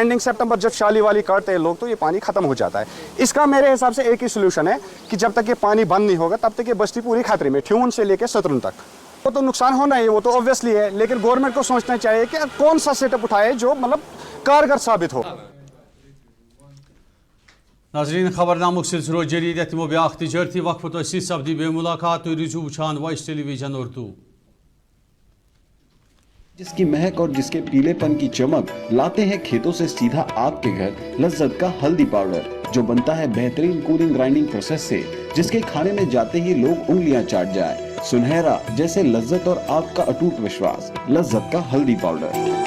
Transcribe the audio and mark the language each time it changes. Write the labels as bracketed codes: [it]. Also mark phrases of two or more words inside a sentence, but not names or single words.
[en] ending September [ur] جب شالی والی کاٹتے ہیں لوگ تو یہ پانی ختم ہو جاتا ہے. اس کا میرے حساب سے ایک ہی سولوشن ہے کہ جب تک یہ پانی بند نہیں ہوگا تب تک یہ بستی پوری خطرے میں, ٹھیون سے لے کے سترون تک. وہ تو نقصان ہونا ہی, وہ تو اوبویسلی ہے, لیکن گورنمنٹ کو سوچنا چاہیے کہ کون سا سیٹ اپ اٹھائے جو مطلب کارگر ثابت ہو. [ks] ناظرین خبرنامک سلسلہ روز جاری یتمو بیاکھ تجارتی وقفہ تو سی سپدی بے ملاقات تُہۍ روٗزِو وٕچھان وائس ٹیلی ویژن اردو. [ur] جس کی مہک اور جس کے پیلے پن کی چمک لاتے ہیں کھیتوں سے سیدھا آپ کے گھر لذت کا ہلدی پاؤڈر, جو بنتا ہے بہترین [en] cooling grinding process [ur] سے, جس کے کھانے میں جاتے ہی لوگ انگلیاں چاٹ جائیں. سنہرا جیسے لذت اور آپ کا اٹوٹ وشواس, لذت کا ہلدی پاؤڈر.